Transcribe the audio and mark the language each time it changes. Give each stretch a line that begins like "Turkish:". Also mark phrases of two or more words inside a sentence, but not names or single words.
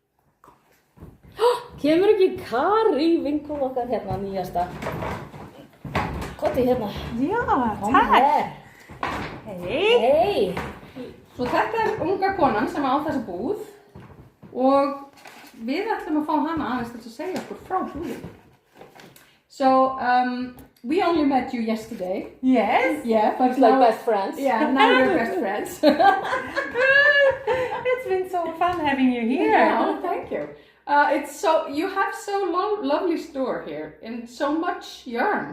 Icelandic: Kemur ekki Kari, vinkona okkar hérna nýjasta. Koti hérna. Já, takk. Hei. Svo þetta unga konan sem á þessa búð og við ætlum að fá hana aðeins til að segja okkur frá búðinni.
English: So, we only met you yesterday. Yes. Yeah, but like best friends. Yeah, now we're best friends. It's been so fun having you here. Yeah, thank you. You have so lovely store here and so much yarn.